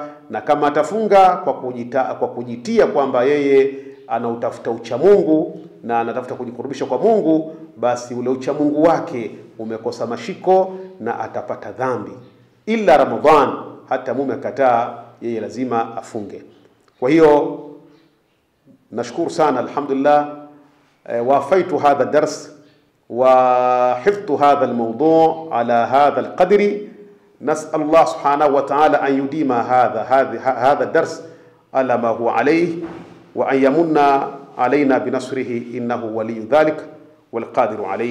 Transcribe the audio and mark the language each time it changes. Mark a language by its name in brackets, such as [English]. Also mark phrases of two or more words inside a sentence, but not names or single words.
[Swahili] Na kama atafunga kwa kujitia kwamba yeye anautafuta ucha Mungu na anatafuta kujikurubisha kwa Mungu, basi ule ucha Mungu wake umekosa mashiko na atapata dhambi. Ila Ramadhan, hata mume kataa, yeye lazima afunge. Kwa hiyo nashukuru sana, [Arabic] alhamdulillah, وفيت هذا الدرس وحفظت هذا الموضوع على هذا القدر. نسأل الله سبحانه وتعالى أن يديم هذا الدرس على ما هو عليه، وأن يمن علينا بنصره، إنه ولي ذلك والقادر عليه.